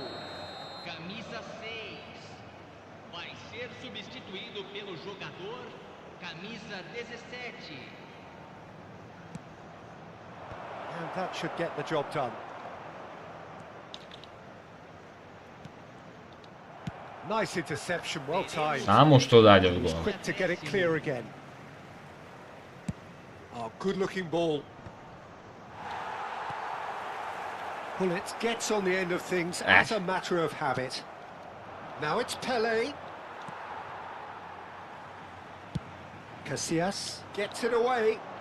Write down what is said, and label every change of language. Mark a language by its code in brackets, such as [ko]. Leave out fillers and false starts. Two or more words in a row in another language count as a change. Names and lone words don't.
[pt] Camisa 6. Vai ser substituído pelo jogador camisa 17. [en] And that should get the job done. Nice interception, well timed. [hr] Samo što dalje od gola. [en] Quick to get it clear again. Oh, good looking ball. Well, it gets on the end of things as a matter of habit. Now it's Pele. Casillas gets it away.